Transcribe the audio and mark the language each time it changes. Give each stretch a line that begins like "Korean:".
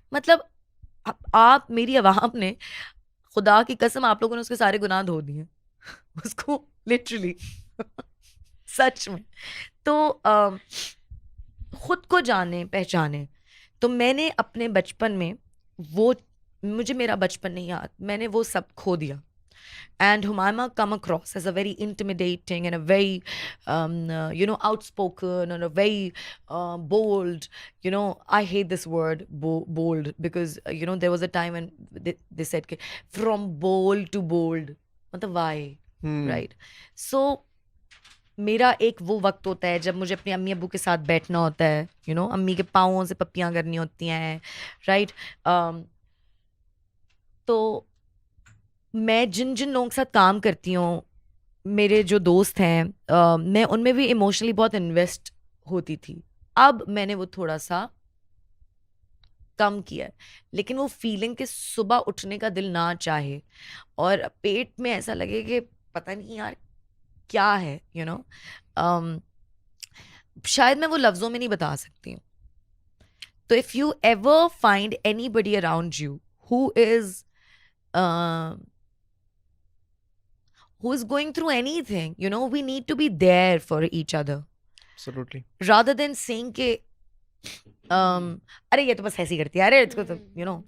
Hindi: मतलब आप मेरी आवाम ने, खुदा की कसम, आप लोगों ने उसके सारे गुनाह धो दिए उसको, लिटरली सच में। तो खुद को जाने पहचाने। तो मैंने अपने बचपन में वो, मुझे मेरा बचपन नहीं याद, मैंने वो सब खो दिया।
English: And Humaima come across as a very intimidating and a very, outspoken and a very bold. I hate this word bold because there was a time when they said from bold to bold. मतलब why, right?
Hindi: So मेरा एक वो वक्त होता है जब मुझे अपनी अम्मी अब्बू के साथ बैठना होता है, अम्मी के पाँवों से पप्पियाँ करनी होती हैं, राइट? तो मैं जिन जिन लोगों के साथ काम करती हूँ, मेरे जो दोस्त हैं, मैं उनमें भी इमोशनली बहुत इन्वेस्ट होती थी। अब मैंने वो थोड़ा सा कम किया है, लेकिन वो फीलिंग कि सुबह उठने का दिल ना चाहे और पेट में ऐसा लगे कि पता नहीं यार क्या है, शायद मैं वो लफ्ज़ों में नहीं बता सकती हूँ। तो
English: If you ever find anybody around you who is going through anything, we need to be there for each other. Absolutely. Rather than saying ke
Hindi: अरे ये तो बस ऐसी करती है, अरे इसको तो
English: you know